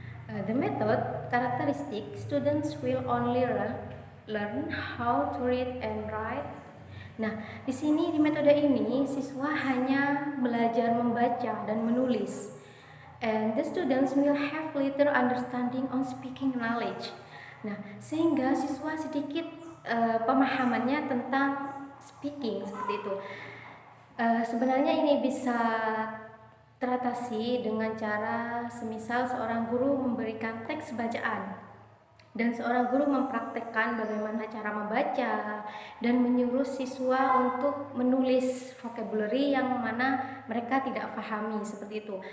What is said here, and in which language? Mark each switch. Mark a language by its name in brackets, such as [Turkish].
[English] The method characteristic: students will only learn how to read and write. [Indonesian] Nah, di sini di metode ini siswa hanya belajar membaca dan menulis. [English] And the students will have little understanding on speaking knowledge. [Indonesian] Nah, sehingga siswa sedikit pemahamannya tentang speaking, seperti itu. Sebenarnya ini bisa teratasi dengan cara semisal seorang guru memberikan teks bacaan dan seorang guru mempraktekkan bagaimana cara membaca dan menyuruh siswa untuk menulis vocabulary yang mana mereka tidak pahami, seperti itu.